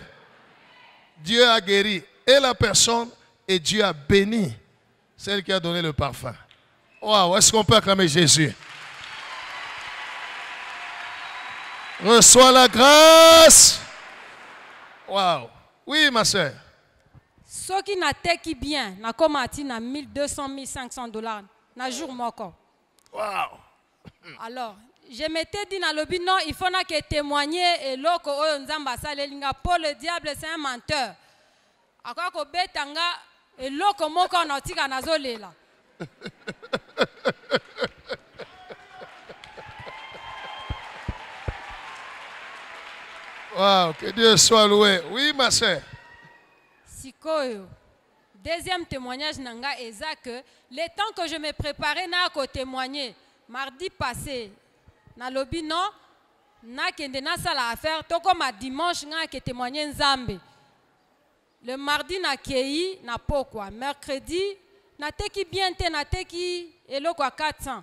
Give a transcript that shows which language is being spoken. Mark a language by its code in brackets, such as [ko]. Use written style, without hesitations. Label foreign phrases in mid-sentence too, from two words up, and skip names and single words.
[fr] Dieu a guéri et la personne et Dieu a béni celle qui a donné le parfum. Wow, est-ce qu'on peut acclamer Jésus? Reçois la grâce. Wow. Oui, ma soeur. Ceux qui n'a teki bien, [ln] na komati na $1200, $1500 na jour moko. [fr] Wow. Alors, je m'étais dit dans le but non, il faut que témoigner et [ln] loko oyo nzamba salelinga [fr] pour le diable c'est un menteur. [ln] Akwa ko betanga et loko moko na tika nazolela. [fr] Wow, que Dieu soit loué. Oui, ma soeur. Sikoyo. Deuxième témoignage [ln] nanga eza [fr] que le temps que je me préparais [ln] na ko [fr] témoigner mardi passé [ln] na lobi [fr] non [ln] na kende na sala [fr] affaire to comme dimanche [ln] nga ke [fr] témoigner nzambe. Le mardi [ln] na kei na pokwa, mercredi na teki bien te na teki eloko a 400.